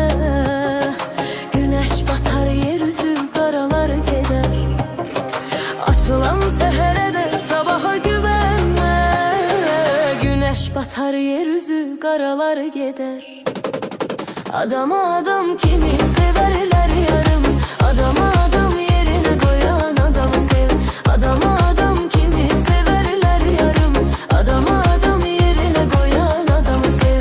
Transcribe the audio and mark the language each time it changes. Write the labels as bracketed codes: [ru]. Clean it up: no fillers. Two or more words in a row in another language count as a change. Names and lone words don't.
[az] Güneş batar, yer üzü qaralar gedər. Açılan səhərə də sabaha güvenme. Güneş batar, yer üzü qaralar gedər. Adama adam kimi severler yarım. [tr] Adama adam yerine koyan adamı sev. [az] Adama adam kimi severler yarım. [tr] Adama adam yerine koyan adamı sev.